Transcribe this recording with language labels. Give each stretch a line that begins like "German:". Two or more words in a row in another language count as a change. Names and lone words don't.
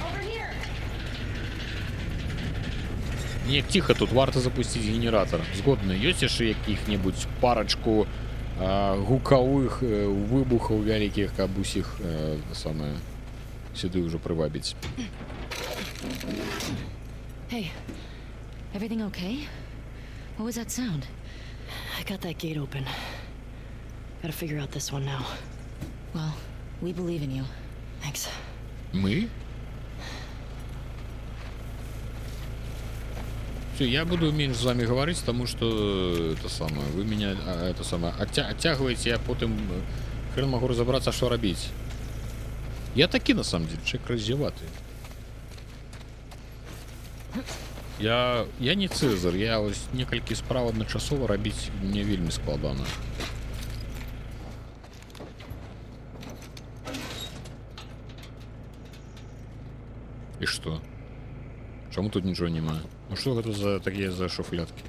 Belarusian: Не, тихо тут, варта запусціць генератор. Згодны, ёсць яшчэ якіх-небудзь парачку гукавых выбухаў вялікіх, каб усіх самае сюды ўжо прывабіць.
English: Hey. Everything okay? What was that sound? I got that gate open. Gotta figure out this one now. Well, we believe in you. Thanks.
Russian: Мы? Все, я буду меньше с вами говорить, потому что это самое, вы меня это самое оттягиваете, я потом хрен могу разобраться, что робить. Я таки на самом деле человек раздеватый.
Belarusian: Я не Цезар, я ось некалькі справ адначасова рабіць мне вельмі складана. І што? Чаму тут нічого няма? Ну што гэта за такія за шуфляткі?